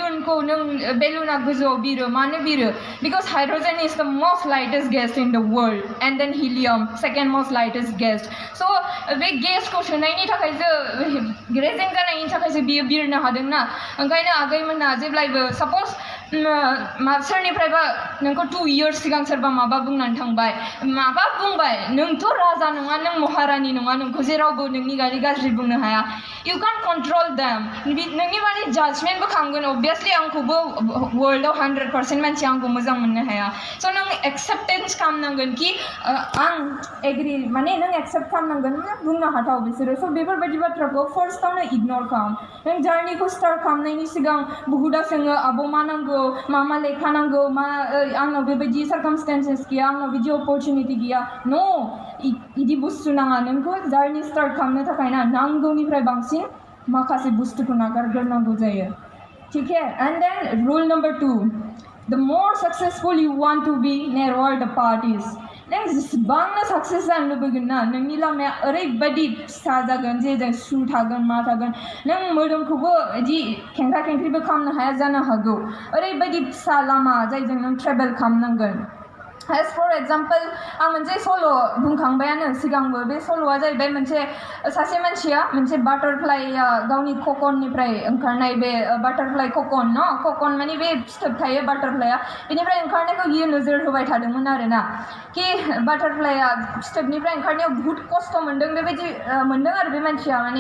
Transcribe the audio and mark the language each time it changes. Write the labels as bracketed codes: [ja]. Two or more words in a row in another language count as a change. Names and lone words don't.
[brx] बेलुना गोजौआव बिरो मानो बिरो [en] because hydrogen is the most lightest gas in the world and then helium second most lightest gas so [brx] बे गेसखौ सोनायनि थाखायसो रेजें जानायनि थाखायसो बियो बिरनो हादोंना ओंखायनो आगैमोनहा जेब्लायबो सापज सोरनिफ्रायबा नोंखौ 2 years सिगां सोरबा माबा बुंनानै थांबाय माबा बुंबाय नोंथ' राजा नङा नों महारानि नङा नोंखौ जेरावबो नोंनि गाज्रि बुंनो हाया [en] you can't control them [brx] नोंनि बारे जाजमेन्टबो खालामगोन अबभियासलि आंखौबो वर्ल्डआव 100% मानसिया आंखौ मोजां मोननो हाया स' नों एक्सेप्टेन्स खालामनांगोन कि आं एग्रि माने नों एक्सेप्ट खालामनांगोन बुंनो हाथाव बिसोरो स' बेफोरबायदि बाथ्राखौ फार्स्टआवनो इगनर खालाम नों जार्निखौ स्टार्ट खालामनायनि सिगां बहुदा सोङो आब' मा नांगौ मा लेखा नांगौ मा आंनाव बेबायदि सार्कामस्टेन्सेस गैया आंनाव बिदि अपरचुनिटि गैया न' इदि बुस्थु नाङा नोंखौ जार्नि स्टार्ट खालामनो थाखाय ना नांगौनिफ्राय बांसिन माखासे बुस्थुखौ नागारग्रोनांगौ जायो [hi] ठीक है [en] and then rule number 2 the more successful you want to be narrower the path is [brx] नों जेसेबांनो साक्सेस जानो लुबैगोन ना नोंनि लामाया ओरैबायदि फिसा जागोन जे जों सु थागोन मा थागोन नों मोदोमखौबो इदि खेंख्रा खेंख्रिबो खालामनो हाया जानो हागौ ओरैबायदि फिसा लामा जायजों नों ट्रेभेल खालामनांगोन [en] As for example, [brx] आं मोनसे सल' बुंखांबायानो सिगांबो बे सल'आ जाहैबाय मोनसे सासे मानसिया मोनसे बाटारफ्लाइ गावनि ककननिफ्राय ओंखारनाय बे बाटारफ्लाइ ककन न ककन माने बे फिथोब थायो बाटारफ्लाइआ बेनिफ्राय ओंखारनायखौ बियो नोजोर होबाय थादोंमोन आरोना कि बाटारफ्लाइआ फिथोबनिफ्राय ओंखारनायाव बुहुत खस्थ' मोनदों बेबायदि मोनदों आरो बे मानसिया माने